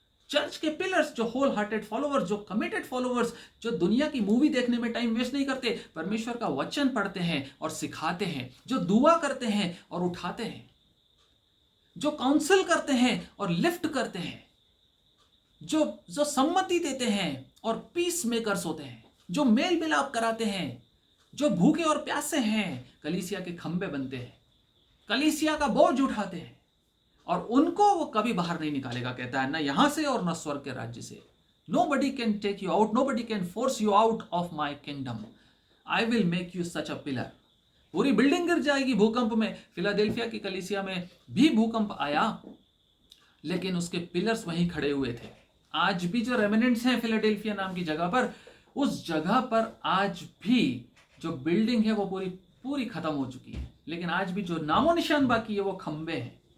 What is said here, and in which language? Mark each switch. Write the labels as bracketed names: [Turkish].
[Hindi] Church के pillars, जो whole hearted followers, जो कमिटेड फॉलोवर्स, जो दुनिया की मूवी देखने में टाइम वेस्ट नहीं करते, परमेश्वर का वचन पढ़ते हैं और सिखाते हैं, जो दुआ करते हैं और उठाते हैं, जो काउंसिल करते हैं और लिफ्ट करते हैं, जो सम्मति देते हैं और पीस मेकर्स होते हैं, जो मेल मिलाप कराते हैं, जो भूखे और प्यासे हैं, कलीसिया के खंबे बनते हैं, कलीसिया का बोझ उठाते हैं और उनको वो कभी बाहर नहीं निकालेगा। कहता है ना यहां से और ना स्वर्ग के राज्य से। [English] Nobody can take you out, nobody can force you out of my kingdom. I will make you such a pillar. [Hindi] पूरी बिल्डिंग गिर जाएगी भूकंप में। फिलाडेल्फिया की कलीसिया में भी भूकंप आया, लेकिन उसके पिलर्स वहीं खड़े हुए थे। आज भी जो रेमिनेंट्स हैं फिलाडेल्फिया नाम की जगह पर, उस जगह पर आज भी जो बिल्डिंग है वो पूरी खत्म हो चुकी है, लेकिन आज भी जो नामो निशान बाकी है वो खंबे हैं।